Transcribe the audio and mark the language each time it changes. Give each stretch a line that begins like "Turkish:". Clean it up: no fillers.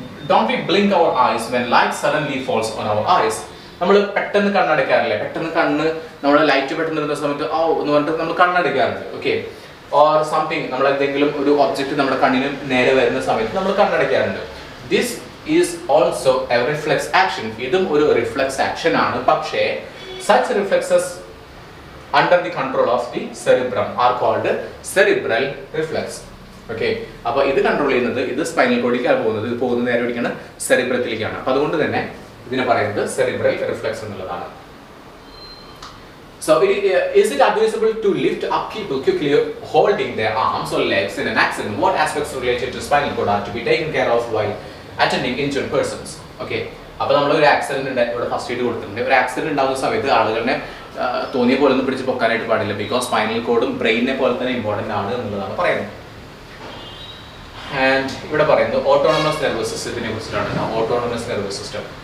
English: Don't we blink our eyes when light suddenly falls on our eyes?
Malayalam: നമ്മൾ പെട്ടെന്ന് കണ്ണടയ്ക്കാറില്ലേ? പെട്ടെന്ന് കണ്ണ് നമ്മുടെ ലൈറ്റ് പെട്ടെന്ന് വരുന്ന സമയത്ത് ഓ എന്ന് പറഞ്ഞിട്ട് നമ്മൾ കണ്ണടയ്ക്കാറുണ്ട്. ഓക്കെ,
English: or something
Malayalam: നമ്മൾ എന്തെങ്കിലും ഒരു ഒബ്ജക്റ്റ് നമ്മുടെ കണ്ണിന് നേരെ വരുന്ന സമയത്ത് നമ്മൾ കണ്ണടയ്ക്കാറുണ്ട്.
English: This is also a reflex action.
Malayalam: ഇതും ഒരു റിഫ്ലെക്സ് ആക്ഷൻ ആണ്.
English: പക്ഷേ such reflexes under the control of the cerebrum are called cerebral reflex.
Malayalam: Okay, അപ്പൊ ഇത് കൺട്രോൾ ചെയ്യുന്നത് ഇത് സ്പൈനൽ കോഡിലേക്കാണ് പോകുന്നത്. ഇത് പോകുന്നത് നേരെ എവിടേക്കാണ്? സെറിബ്രത്തിലേക്കാണ്. അപ്പൊ അതുകൊണ്ട് തന്നെ ഇതിനെ പറയുന്നത് സെറിബ്രൽ റിഫ്ലെക്സ് എന്നുള്ളതാണ്.
English: So is it advisable to lift up people quickly holding their arms or legs in an accident? What aspects related to spinal cord are to be taken care of while attending injured persons?
Malayalam: Okay, അപ്പോൾ നമ്മൾ ഒരു accident ഇവിടെ first aid കൊടുത്തിട്ടുണ്ട്. ഒരു accident ഉണ്ടാകുന്ന സമയത്ത് ആളുകളെ തോന്നിയ പോലെ ഒന്നും പിടിച്ച് പൊക്കാനായിട്ട് പാടില്ല. ബിക്കോസ് സ്പൈനൽ കോഡും ബ്രെയിനെ പോലെ തന്നെ ഇമ്പോർട്ടൻ്റ് ആണ് എന്നുള്ളതാണ് പറയുന്നത്. ആൻഡ് ഇവിടെ പറയുന്നത് ഓട്ടോണമസ് നെർവസ് സിസ്റ്റത്തിനെ കുറിച്ചിട്ടാണ്. Autonomous nervous system.